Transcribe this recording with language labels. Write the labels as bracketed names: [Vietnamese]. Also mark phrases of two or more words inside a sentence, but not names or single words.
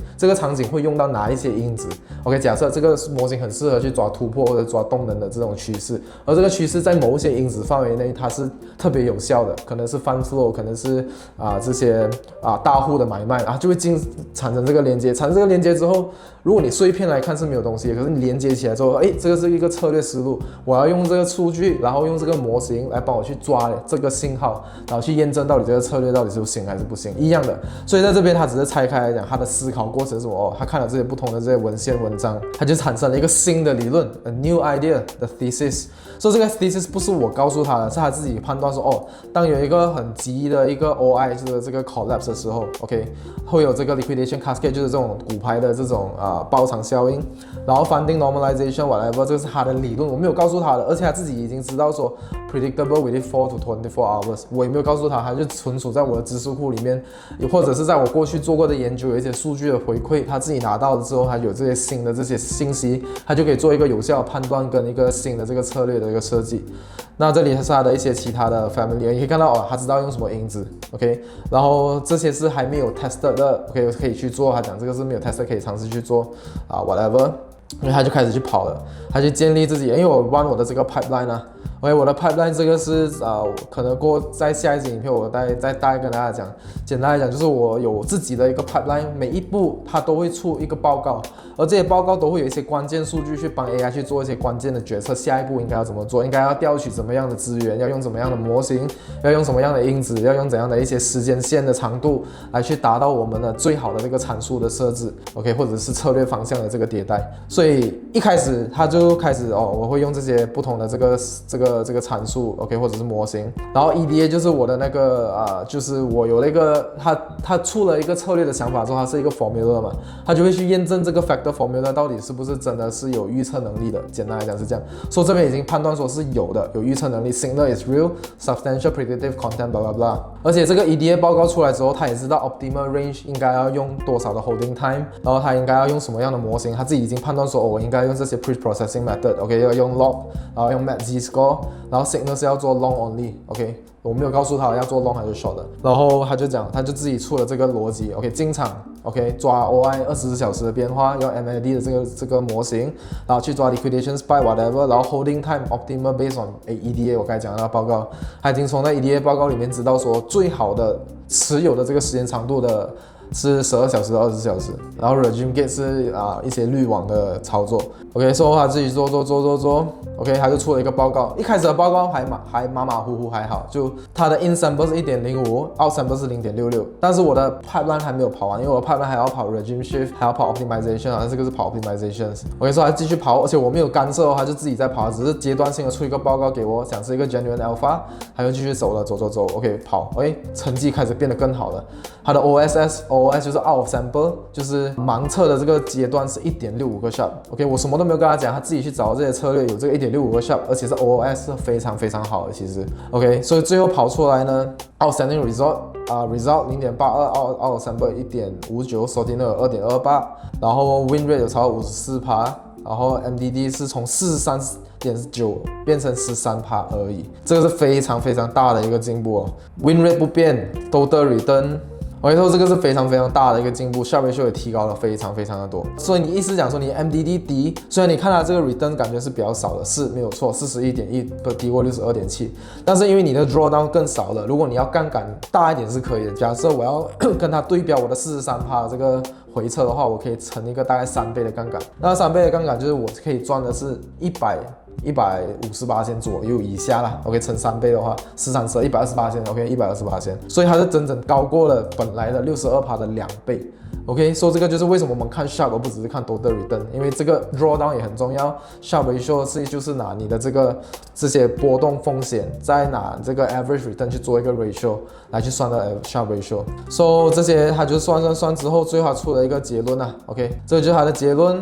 [Chinese] 這個場景會用到哪一些因子 ？OK， 假設這個模型很適合去抓突破或者抓動能的這種趨勢，而這個趨勢在某些因子範圍內它是特別有效的，可能是 [English] fund flow， [Chinese] 可能是這些大戶的買賣，就會產生這個連接。產生這個連接之後，如果你碎片來看是沒有東西的，可是你連接起來之後，這個是一個策略思路，我要用這個數據，然後用這個模型來幫我去抓這個信號，然後去驗證到底這個策略到底是行還是不行，一樣的。所以在這邊它只是拆開來講，它的思考過程是什麼？他看了這些不同的這些文獻文章，他就產生了一個新的理論 ， [English] a new idea，the thesis。 [Chinese] 所以這個 thesis 不是我告訴他的，是他自己判斷說，哦，當有一個很急的一個 OI 就是這個 collapse 的時候 ，OK， 會有這個 [English] liquidation cascade [Chinese] 就是這種骨牌的這種爆場效應，然後 [English] funding normalization whatever [Chinese] 這個是他的理論，我沒有告訴他的，而且他自己已經知道說 [English] predictable within 4 to 24 hours， [Chinese] 我也沒有告訴他，他就存儲在我的知識庫裡面，或者是在我過去做過的研究有一些數據的回饋，他自己拿到了之後，他有这些新的这些信息，他就可以做一個有效的判斷跟一個新的這個策略的一個設計。那這裡是他的一些其他的 family， 你可以看到哦，他知道用什麼因子 ，OK， 然後這些是還沒有 tested 的 ，OK， 可以去做。他講這個是沒有 tested， 可以嘗試去做whatever， 因為他就開始去跑了，他就建立自己，因為我 run 我的這個 pipeline 啊。OK， 我的 pipeline 這個是可能在下一集影片我大概跟大家講，簡單來講就是我有自己的一個 pipeline， 每一步它都會出一個報告，而這些報告都會有一些關鍵數據去幫 AI 去做一些關鍵的決策，下一步應該要怎麼做，應該要調取怎麼樣的資源，要用怎麼樣的模型，要用什麼樣的因子，要用怎樣的一些時間線的長度來去達到我們的最好的這個參數的設置 ，OK， 或者是策略方向的這個迭代。所以一開始他就開始我會用這些不同的這個參數 ，OK，或者是模型，然後 EDA 就是我的那個就是我有那個他出了一個策略的想法之後，它是一個 formula 嘛，他就會去驗證這個 [English] factor formula [Chinese] 到底是不是真的是有預測能力的。簡單來講是這樣，所以這邊已經判斷說是有的，有預測能力 ， [English] signal is real, substantial predictive content blah blah blah。 [Chinese] 而且這個 EDA 報告出來之後，他也知道 [English] optimal range [Chinese] 應該要用多少的 [English] holding time， [Chinese] 然後他應該要用什麼樣的模型，他自己已經判斷說，我應該用這些 [English] pre-processing method， [Chinese] OK，要用 log， 然後用 MAC-Z-score， 然後 signal 是要做 [English] long only， [Chinese] OK， 我沒有告訴他要做 long 還是 short 的，然後他就講，他就自己出了這個邏輯 ，OK， 進場 ，OK， 抓 OI 24小時的變化，用 MAD 的這個模型，然後去抓 [English] liquidation spike whatever， [Chinese] 然後 [English] holding time optimal based on EDA [Chinese] 我剛才講的那個報告，他已經從那 EDA 報告裡面知道說最好的持有的這個時間長度的是12小時到20小時，然後 [English] regime gate [Chinese] 是一些濾網的操作 ，OK， 所以他自己做 ，OK， 他就出了一個報告。一開始的報告還馬馬虎虎還好，就他的 [English] in sample [Chinese] 是 1.05， [English] out sample [Chinese] 是 0.66， 但是我的 pipeline 還沒有跑完，因為我的 pipeline 還要跑 [English] regime shift， [Chinese] 還要跑 optimization， 好像這個是跑 optimization。OK， 所以他繼續跑，而且我沒有干涉，他就自己在跑，只是階段性的出一個報告給我，想是一個 [English] genuine alpha， [Chinese] 他就繼續走了，走 ，OK， 跑，成績開始變得更好了。他的 OOS 就是 [English] out of sample， [Chinese] 就是盲測的這個階段是 1.65 個 sharp。OK， 我什麼都沒有跟他講，他自己去找這些策略，有這個 1.65 個 sharp， 而且是 OOS 是非常非常好的，其實。OK， 所以最後跑出來呢 ， [English] outstanding result result 0.82 out of sample 1.59 ，sorting error 2.28， [Chinese] 然後 [English] win rate [Chinese] 有超過 54%， 然後 MDD 是從 43.9 變成13%而已，這個是非常非常大的一個進步哦。 [English] Win rate [Chinese] 不變 ， [English] total return。 [Chinese] OK， 所以這個是非常非常大的一個進步 ， [English] Sharpe ratio [Chinese] 也提高了非常非常的多。所以你意思講說你 MDD 低，雖然你看它這個 return 感覺是比較少的，是沒有錯，41.1不低過 62.7， 但是因為你的 drawdown 更少了，如果你要槓桿大一點是可以的。假設我要跟它對標我的43%的這個回撤的話，我可以乘一個大概3倍的槓桿。那3倍的槓桿就是我可以賺的是150% 左右以下啦 ，OK， 乘3倍的話，432 120%，OK， 120%， 所以它是整整高過了本來的62%的2倍 ，OK， 所以這個就是為什麼我們看 Sharpe 而不只是看 [English] total return， [Chinese] 因為這個 drawdown 也很重要 ， [English] Sharpe ratio [Chinese] 就是拿你的這些波動風險，再拿這個 [English] average return [Chinese] 去做一個 ratio 來去算的 [English] Sharpe ratio， [Chinese] 所以這些他就算之後，最後他出了一個結論啊 ，OK， 這個就是他的結論。